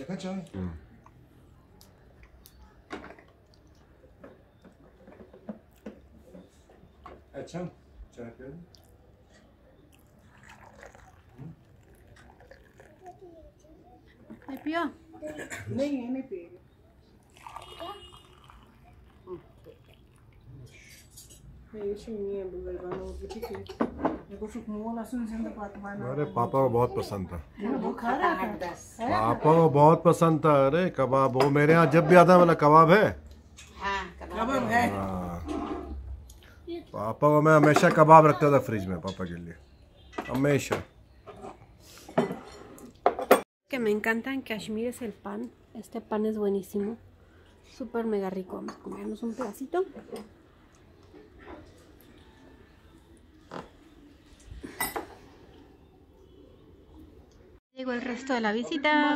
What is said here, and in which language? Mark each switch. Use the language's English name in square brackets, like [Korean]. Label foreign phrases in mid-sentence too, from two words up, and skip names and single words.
[Spanish] ¿Ay, Pío? [Hindi] अरे पापा को बहुत पसंद था पापा को बहुत पसंद था अरे कबाब वो मेरे यहाँ जब भी आता है बोला कबाब है कबाब है पापा को मैं हमेशा कबाब रखता था फ्रिज में पापा के लिए हमेशा [Spanish] Que me encanta en Kashmir es el pan. Este pan es buenísimo, súper mega rico. Vamos a comernos un pedacito. Llegó el resto de la visita.